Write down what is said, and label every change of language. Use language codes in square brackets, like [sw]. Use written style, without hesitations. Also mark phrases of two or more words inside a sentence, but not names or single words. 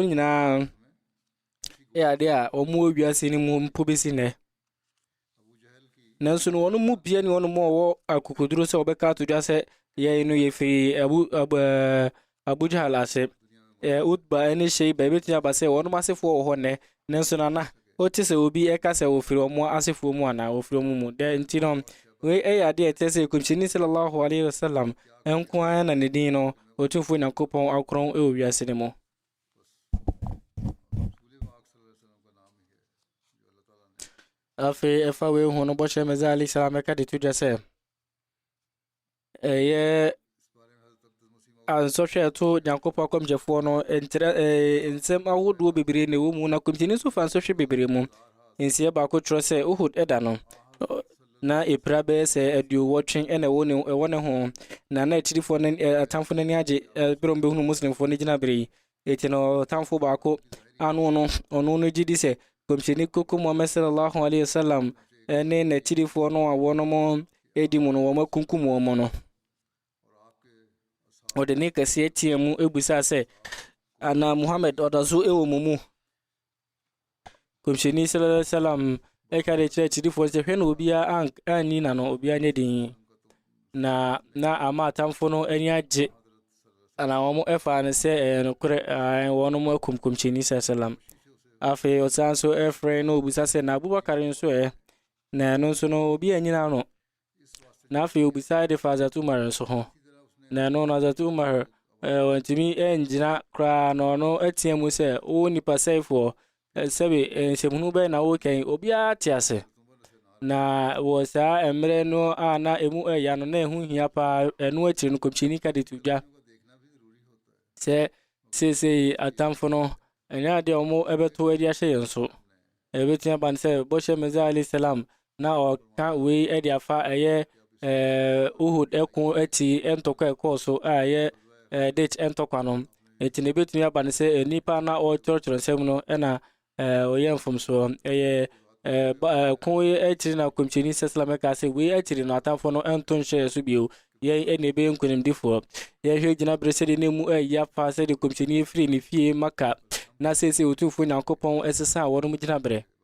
[ak] nyinaa ɛyɛ adeɛ a wɔn wɔ wiase no mu mpo bɛsi nnɛ nanso no wɔn mu bia ne wɔn mu ɔwɔ akokoduro sɛ wɔbɛka atodwa sɛ yɛn no yɛfiri Abu Jahal ase Utba ne Shayba ebetumi aba sɛ wɔn asefoɔ wɔ hɔ nnɛ nanso nana wote sɛ obi ɛka sɛ wɔfiri wɔn asefoɔ mu anaa wɔfiri wɔn mu dɛ nti no wei ɛyɛ adeɛ ɛtɛ sɛ Kɔmhyɛni [ar] صلى الله عليه وسلم [ak] nko ara na ne din no Otumfoɔ Nyankopɔn akorɔn ɛwɔ wiase no mu afei ɛfa wei ho no bɔhyɛ Mɛza [ar] عليه السلام [ak] ɛka de to dwa sɛ ɛyɛ ansɔhwɛ ɛto Nyankopɔn akɔmgyɛfoɔ no nsɛm ahodoɔ bebree na ɛwɔ mu na Kɔmhyɛni nso fa nsɔhwɛ bebree mu nsiɛ baako twerɛ sɛ Uhud ɛda no na ɛpira bɛyɛ sɛ aduowɔtwe ɛna ɛwɔ ne ho na akyirifoɔ no atamfo no ani agye berɛ mbɛhunu muslimfoɔ no gyina berɛ yi ɛti no tamfo baako ano no ɔno no gye di sɛ Kɔmhyɛni koko Muhammad [ar] صلى الله عليه وسلم [ak] ne n'akyirifoɔ no a wɔnom ɛdi mu no wɔn akunkum wɔn no ɔde ne kɛseɛ teɛ mu ebusa sɛ ana Muhammad ɔda so ɛwɔ mu Kɔmhyɛni [ar] صلى الله عليه وسلم [ak] ɛka de kyerɛ akyirifoɔ sɛ hwɛ na obiara anni na no obiara nyɛ din na ama atamfo no ani agye ana wɔn ɛfa no sɛ ɛyɛ nokorɛ wɔnom akum Kɔmhyɛni [ar] صلى الله عليه وسلم [ak] afei ɔsan so ɛfrɛ no obusa sɛ na Abubakar nso na ɛno nso no obi anyina no na afei obusa de fa Hazrat Umar nso ho na ɛno no Hazrat Umar wɔntumi ɛngyina koraa na ɔno ɛteɛ mu sɛ wo nipa sɛefoɔ sɛbe nsɛmhunu bɛyɛ na wokɛn obiara te ase na wɔ saa mmerɛ no a na ɛmu ɛya no na ɛho hia paa ɛno akyiri no Kɔmhyɛni ka de to dwa sɛ seesei atamfo no ɛnyɛ adeɛ a wɔn ɛbɛto adi ahyɛ yɛn so ɛbɛtumi aba no sɛ bɔhyɛ Mɛza [ar] عليه السلام [ak] na ɔka wei ɛde afa ɛyɛ Uhud ɛko ɛti ɛntɔkwa ɛkɔɔ so a ɛyɛ ditch ɛntɔkwa no ɛti na ɛbɛtumi aba no sɛ nipa na ɔkyerɛkyerɛ nsɛm no ɛna ɔyɛ mfomsoɔ ɛyɛ ko yi akyiri na Kɔmhyɛni sallam ɛka sɛ wei akyiri no atamfo no ɛnto nhyɛ so bio yɛn ɛna ɛbɛyɛ nkonimdifoɔ yɛhwɛ gyina berɛ sɛde ne mu ɛyɛ afa sɛde Kɔmhyɛni firi ne fie Maka na sɛsɛ Otumfoɔ Nyankopɔn ɛsesa a wɔnom gyina berɛ